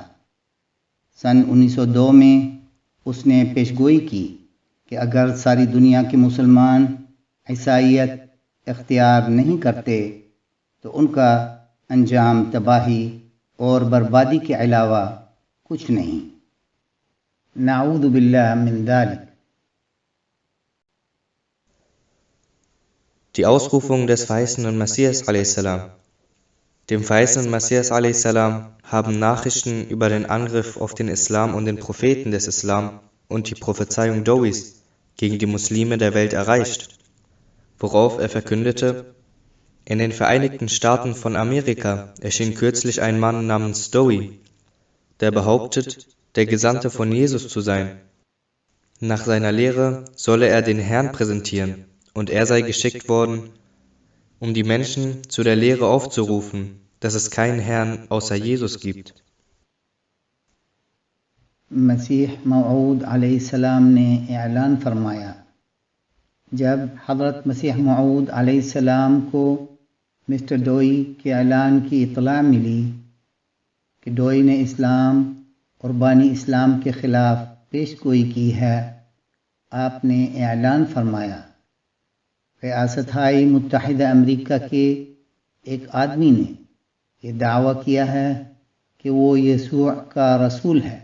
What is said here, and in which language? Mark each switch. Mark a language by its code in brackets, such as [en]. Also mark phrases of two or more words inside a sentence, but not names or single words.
[ur] سن 1902 میں اس نے پیشگوئی کی کہ اگر ساری دنیا کے مسلمان عیسائیت اختیار نہیں کرتے تو ان کا انجام تباہی اور بربادی کے علاوہ کچھ نہیں۔ [ar] نعوذ باللہ من ذلک۔ [de] Die Ausrufung des verheißenen Messias a.s. Dem verheißenen Messias a.s. haben Nachrichten über den Angriff auf den Islam und den Propheten des Islam und die Prophezeiung Dowies gegen die Muslime der Welt erreicht, worauf er verkündete: In den Vereinigten Staaten von Amerika erschien kürzlich ein Mann namens Dowie, der behauptet, der Gesandte von Jesus zu sein. Nach seiner Lehre solle er den Herrn präsentieren, und er sei geschickt worden, um die Menschen zu der Lehre aufzurufen, dass es keinen Herrn außer Jesus gibt. [ur] مسیح موعود علیہ السلام نے اعلان فرمایا۔ جب حضرت مسیح موعود علیہ السلام کو مسٹر ڈوئی کے اعلان کی اطلاع ملی کہ ڈوئی نے اسلام اور بانی اسلام کے خلاف پیش گوئی کی ہے، آپ نے اعلان فرمایا، ریاستہائے متحدہ امریکہ کے ایک آدمی نے یہ دعویٰ کیا ہے کہ وہ یسوع کا رسول ہے۔